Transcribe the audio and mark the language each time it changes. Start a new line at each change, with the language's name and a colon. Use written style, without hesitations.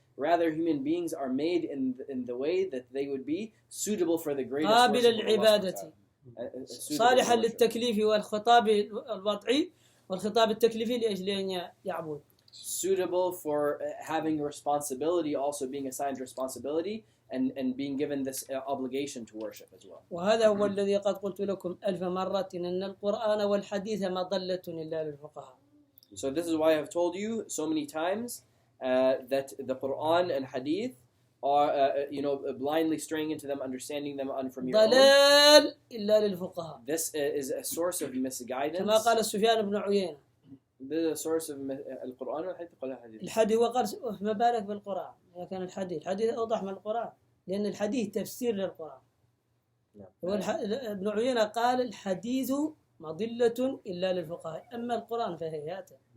English: Rather, human beings are made in the way that they would be suitable for the greatest worship.
Arabic: صالحا للتكليف والخطاب الوضعي والخطاب التكليفي لأجل أن يعبد.
English: Suitable for having responsibility, also being assigned responsibility, and being given this obligation to worship as well.
Arabic: وهذا هو الذي قد قلت لكم ألف مرة أن القرآن والحديث مضلة إلا للفقهاء.
English: So this is why I have told you so many times that the Quran and Hadith are, blindly straying into them, understanding them from your
Arabic: ضلال إلا للفقهاء.
English: This is a source of misguidance.
Arabic: كما قال سفيان بن عيينة.
English: This is a source of
Arabic: القرآن والحديث. الحديث وقال ما بالك بالقرآن؟ لكن الحديث أوضح من القرآن لأن الحديث تفسير للقرآن. ابن عيينة قال الحديث مضلة إلا للفقهاء أما القرآن فهيهات.